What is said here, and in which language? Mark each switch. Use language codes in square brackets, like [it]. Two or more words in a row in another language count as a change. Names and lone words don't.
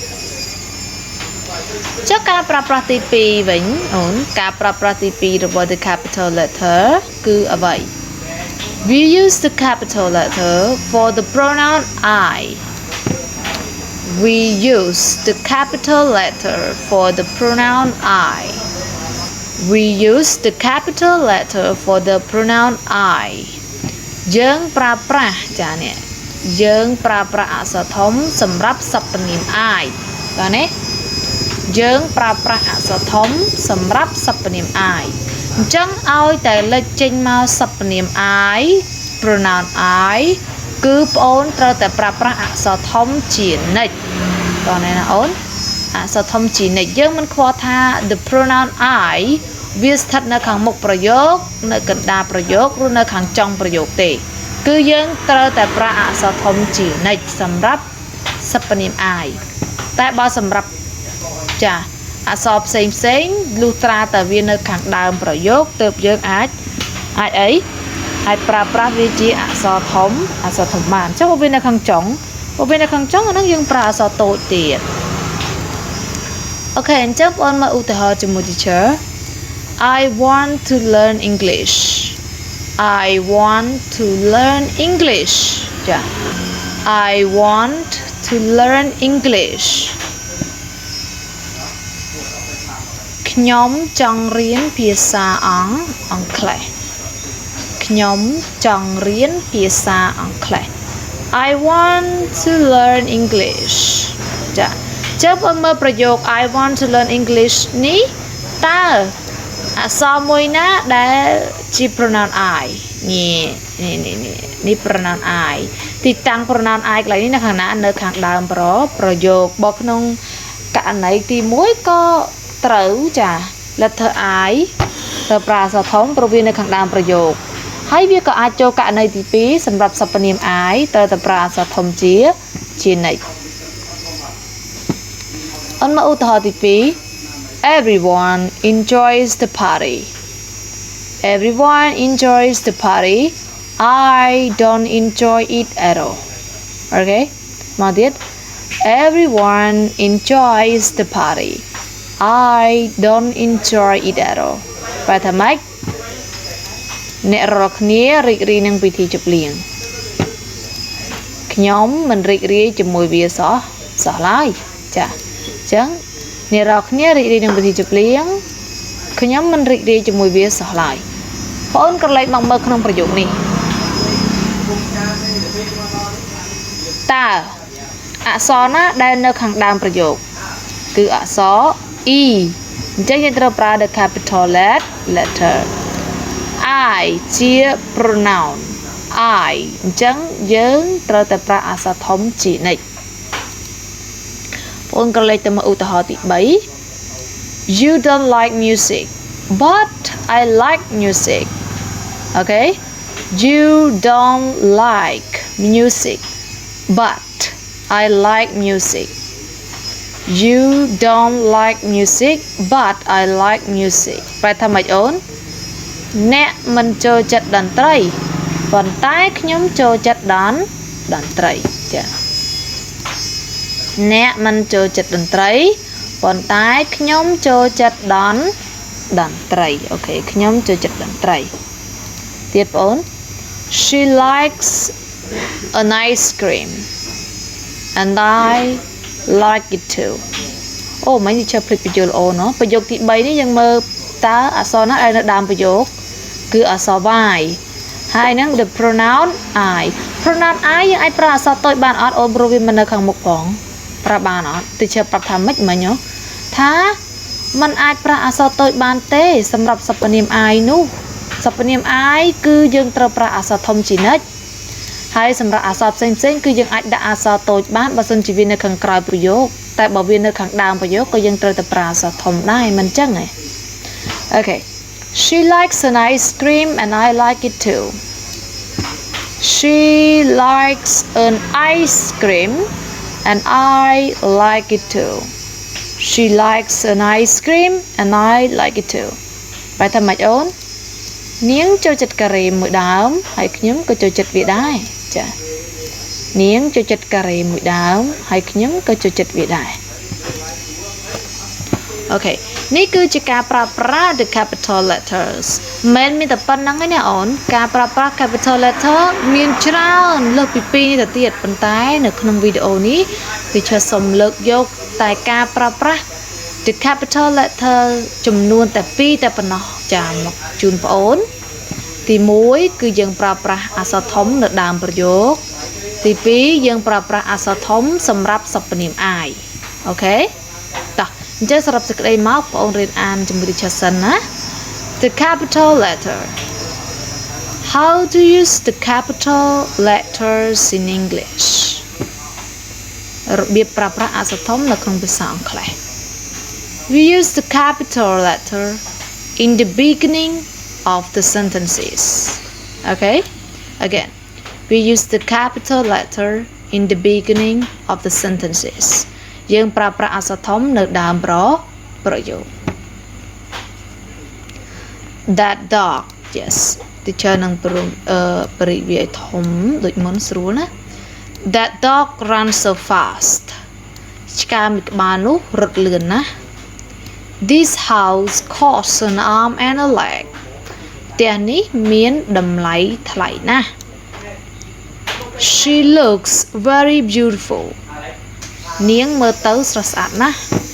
[km] ចុះការប្រើប្រាស់ទី2វិញអូនការប្រើប្រាស់ទី2របស់ [en] the capital letter [km] គឺអ្វី [en] We use the capital letter for the pronoun I We use the capital letter for the pronoun I We use the capital letter for the pronoun I [km] យើងប្រើប្រាស់ចានេះយើងប្រើប្រាស់អក្សរធំសម្រាប់សព្វនាម I បាទណាយើងប្រើប្រាស់អក្សរធំសម្រាប់សព្វនាម I អ ញ្ចឹងឲ្យតែលេចចេញមកសព្វនាម I [en] pronoun I [km] គឺប្អូនត្រូវតែប្រើប្រាស់អក្សរធំជានិច្ចតោះណាអូនអក្សរធំជានិច្ចយើងមិនខ្វល់ថា [en] the pronoun I [km] វាស្ថិតនៅខាងមុខប្រយោគនៅកណ្ដាលប្រយោគឬនៅខាងចុងប្រយោគទេគឺយើងត្រូវតែ ប្រើអក្សរធំជានិច្ចសម្រាប់សព្វនាម I តែបើសម្រាប់ចាអក្សរផ្សេង លុះត្រាតែវានៅខាងដើមប្រយោគទើបយើងអាចអីអាចប្រើប្រាស់វាជាអក្សរធំបានចុះវានៅខាងចុងអាហ្នឹងយើងប្រើអក្សរតូចទៀតអូខេអញ្ចឹងបងមកឧទាហរណ៍ជាមួយ teacher [en] I want to learn English I want to learn English [km] ចា I want to learn English ខ្ញុំចង់រៀនភាសាអង់គ្លេសខ្ញុំចង់រៀនភាសាអង់គ្លេស [en] I want to learn English [km] ចាចុះបងមើលប្រយោគ [en] I want to learn English [km] នេះតើអក្សរមួយណាដែលជា [en] pronoun I [km] នេះ [en] pronoun I [km] ទីតាំង [en] pronoun I [km] កន្លែងនេះនៅខាងណានៅខាងដើមប្រយោគបើក្នុងករណីទី1ក៏ត្រូវចា [en] letter I [km] ទៅប្រើអក្សរធំព្រោះវានៅខាងដើមប្រយោគហើយវាក៏អាចចូលករណីទី2សម្រាប់សព្វនាម I ត្រូវតែប្រើអក្សរធំជានិច្ច អនមកឧទាហរណ៍ទី2 [en] Everyone enjoys the party Everyone enjoys the party I don't enjoy it at all Okay [km] មកទៀត [en] Everyone enjoys the party I don't enjoy it at all [km] ប្រែថាម៉េចអ្នករាល់គ្នារីករាយនឹងពិធីជប់លៀង ខ្ញុំមិនរីករាយជាមួយវាសោះឡើយចាអញ្ចឹងអ្នករាល់គ្នារីករាយនឹងពិធីជប់លៀងខ្ញុំមិនរីករាយជាមួយវាសោះឡើយបងអូនក្រឡេកមកមើលក្នុងប្រយោគនេះ តើអក្សរណាដែលនៅខាងដើមប្រយោគគឺអក្សរ E អញ្ចឹងយើងត្រូវប្រើ [en] the capital letter I [km] ជា [en] pronoun I [km] អញ្ចឹងយើងត្រូវតែប្រើអក្សរធំជានិច្ច បងក៏លេខទៅមកឧទាហរណ៍ទី3 [en] You don't like music but I like music Okay You don't like music but I like music You don't like music but I like music [km] ប្រែថាម៉េចអូនអ្នកមិនចូលចិត្តតន្ត្រីប៉ុន្តែខ្ញុំចូលចិត្តតន្ត្រីចាអ្នកមិន ចូលចិត្តតន្ត្រីប៉ុន្តែខ្ញុំចូលចិត្តតន្ត្រីអូខេខ្ញុំចូលចិត្តតន្ត្រីទៀតបងអូន [en] She likes an ice cream and I like it too [km] អូមិននេះជើភ្លេចបញ្យល់អូនណោះប្រយោ គទី3នេះយើងមើលតើអក្សរណាដែលនៅដើមប្រយោគគឺអក្សរ Y ហើយហ្នឹង [en] the pronoun I pronoun I [km] យើងអាចប្រើអក្សរតូចបានអ ត់អូនព្រោះវាមិននៅខាងមុខផងប្រើបានអត់ទីជើប្រាប់ថាម៉េចមិញថាมันអាចប្រើអក្សរតូចបានទេសម្រាប់សព្វនាម I នោះសព្វនាម I គឺយើងត្រូវប្រើអក្សរធំជានិច្ចហើយសម្រាប់អក្សរផ្សេងគឺយើងអាចដាក់អក្សរតូចបានបើសិនជាវានៅខាងក្រោយប្រយោគតែបើវានៅខាងដើមប្រយោគក៏យើងត្រូវតែប្រើអក្សរធំដែរមិនចឹងទេអូខេ [en] She likes an ice cream and I like it too She likes an ice cream and I like it too She likes an ice cream and I like it too [km] បែរថាម៉េចអូននាងចូលចិត្តការ៉េមួយដើមហើយខ្ញុំក៏ចូលចិត្តវាដែរចានាងចូលចិត្តការ៉េមួយដើមហើយខ្ញុំក៏ចូលចិត្តវាដែរ អូខេនេះគឺជាការប្រើប្រាស់ [en] the capital letters [km] មិនមានតែប៉ុណ្្នឹងទេណាអូនការប្រើប្រាស់ [en] capital letter [km] មានច្រើនលើសពី2នេះទៅ ទៀតប៉ុន្តែនៅក្នុងវីដេអូនេះ teacher សូមលើកយកតែការប្រើប្រាស់ [en] the capital letter [km] ចំនួនតែ2តែប៉ុណ្ណោះចាមកជូនបងអូនទី1គឺយើងប្រើប្រាស់អក្សរធំនៅដើមប្រយោគទី2យើងប្រើប្រាស់អក្សរធំសម្រាប់សព្វនាម I អូខេតោះអញ្ចឹងសរុបសេចក្តីមកបងអូនរៀនអានជាមួយ teacher សិនណា [en] the capital letter how to use the capital letters in English [km] របៀបប្រើប្រាស់អក្សរធំនៅក្នុងភាសាអង់គ្លេស [en] we use the capital letter in the beginning of the sentences okay again we use the capital letter in the beginning of the sentences [km] យើងប្រើប្រាស់អក្សរធំនៅដើមប្រយោគ [en] that dog yes teacher [km] នឹងបរិយាយធំដូចមុនស្រួលណា [en] that dog runs so fast [km] ឆ្កែមួយក្បាលនោះរត់លឿនណាស់ [en] this house costs an arm and a leg [km] ផ្ទះនេះមានតម្លៃថ្លៃណាស់ [en] she looks very beautiful [km] នាងមើលទៅស្រស់ស្អាតណាស់